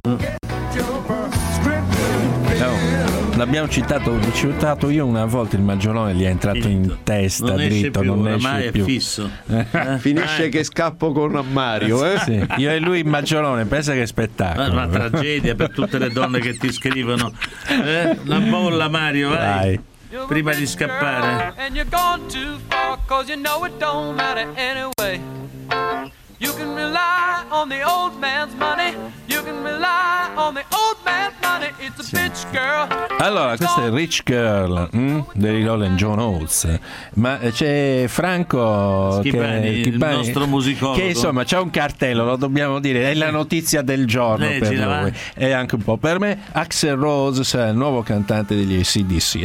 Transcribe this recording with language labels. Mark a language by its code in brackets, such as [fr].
[it] No, l'abbiamo citato, io una volta il maggiolone gli è entrato in testa, non esce più, non esce ormai più. È fisso. Finisce che scappo con Mario. Sì, io e lui il maggiolone, pensa che spettacolo. Una tragedia per tutte le donne che ti scrivono. La molla, Mario, vai. Dai. Prima di scappare. [en] And you're gone too far, 'cause you know it don't matter anyway. You can rely on the old man's money. You can rely on the old man's money. It's a bitch girl. [it] Allora, questa è Rich Girl, dei Rolling John Oates. Ma c'è Franco Schibani, il nostro musicologo, che insomma c'è un cartello, lo dobbiamo dire, è la notizia del giorno. Leggi, per lui e anche un po' per me. Axl Rose sarà il nuovo cantante degli AC/DC.